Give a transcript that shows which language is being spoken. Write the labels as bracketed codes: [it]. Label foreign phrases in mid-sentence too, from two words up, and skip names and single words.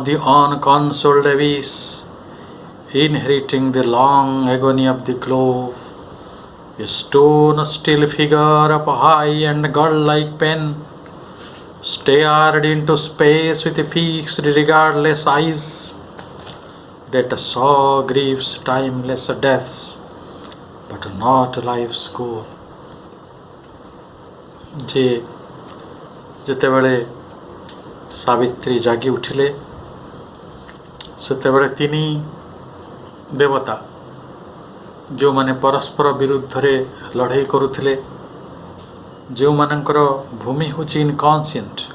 [en] the unconsoled abyss, inheriting the long agony of the glove, a stone still figure of high and god-like pen, stared into space with fixed regardless eyes that saw grief's timeless deaths, but not life's goal. [or] ଯେ ଯେତେବେଳେ ସାବିତ୍ରୀ ଜାଗି ଉଠିଲେ ସେତେବେଳେ ତିନି ଦେବତା ଯୋ ମାନେ ପରସ୍ପର ବିରୁଦ୍ଧ ରେ ଲଢ଼େଇ କରୁଥିଲେ ଯୋ ମାନଙ୍କର ଭୂମି ହେଉଛି ଇନକନସିଏଣ୍ଟ